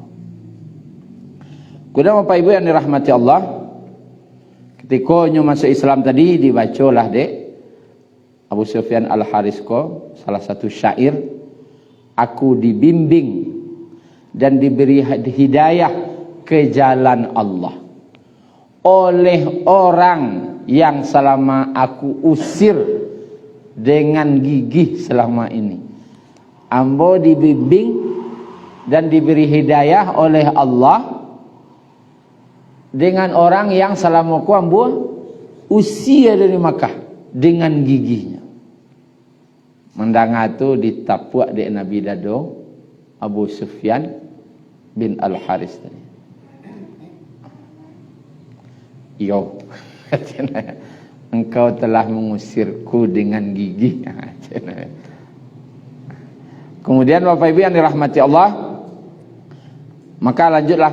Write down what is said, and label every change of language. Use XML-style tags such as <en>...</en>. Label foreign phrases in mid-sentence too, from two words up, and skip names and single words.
<id>Kemudian Bapak Ibu yang dirahmati Allah, ketika nyo masuk Islam tadi dibacalah dek Abu Sufyan Al-Harith ko salah satu syair, aku dibimbing dan diberi hidayah ke jalan Allah oleh orang yang selama aku usir dengan gigih selama ini. Ambo dibimbing dan diberi hidayah oleh Allah dengan orang yang selama aku ambo usir dari Makkah dengan gigihnya.</id> <min>Mendengar tu ditapuak di Nabi Dado Abu Sufyan bin Al-Harith tadi.</min> <id>Yo, engkau telah mengusirku dengan gigi. Kemudian Bapak Ibu yang dirahmati Allah, maka lanjutlah.</id>